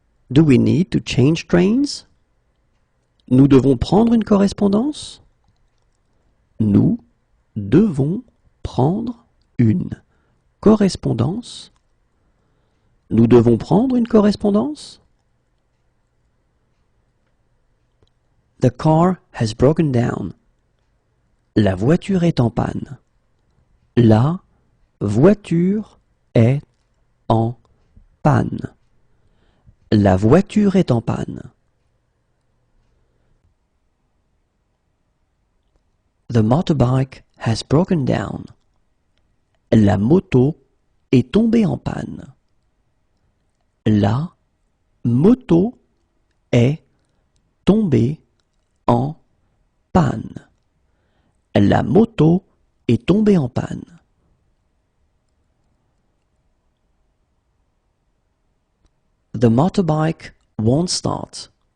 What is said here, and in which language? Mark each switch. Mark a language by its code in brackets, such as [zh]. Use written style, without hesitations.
[en] Do we need to change trains? [fr] Nous devons prendre une correspondance? Nous devons prendre une correspondance? Nous devons prendre une correspondance? [en] The car has broken down. [fr] La voiture est en panne. La voiture est en panne. La voiture est en panne. [en] The motorbike has broken down. [fr] La moto est tombée en panne. La moto est tombée en panne. La moto est tombée en panne. [en] The motorbike won't start.